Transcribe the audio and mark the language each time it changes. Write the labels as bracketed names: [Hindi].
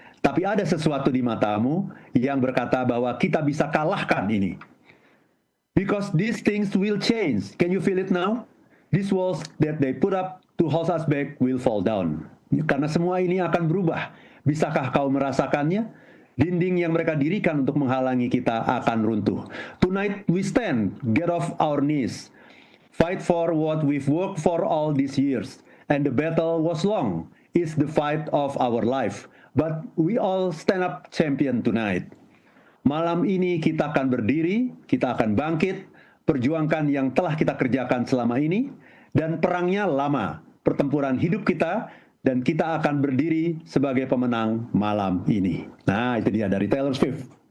[Indonesian] Tapi ada sesuatu di matamu yang berkata bahwa kita bisa kalahkan ini. [English] Because these things will change. Can you feel it now? These walls that they put up to hold us back will fall down. [Indonesian] Karena semua ini akan berubah. Bisakah kau merasakannya? Dinding yang mereka dirikan untuk menghalangi kita akan runtuh. [English] Tonight we stand, get off our knees. Fight for what we've worked for all these years. And the battle was long. It's the fight of our life. But we all stand up champion tonight. [Indonesian] Malam ini kita akan berdiri, kita akan bangkit, perjuangkan yang telah kita kerjakan selama ini, dan perangnya lama, pertempuran hidup kita, dan kita akan berdiri sebagai pemenang malam ini. Nah, itu dia dari Taylor Swift.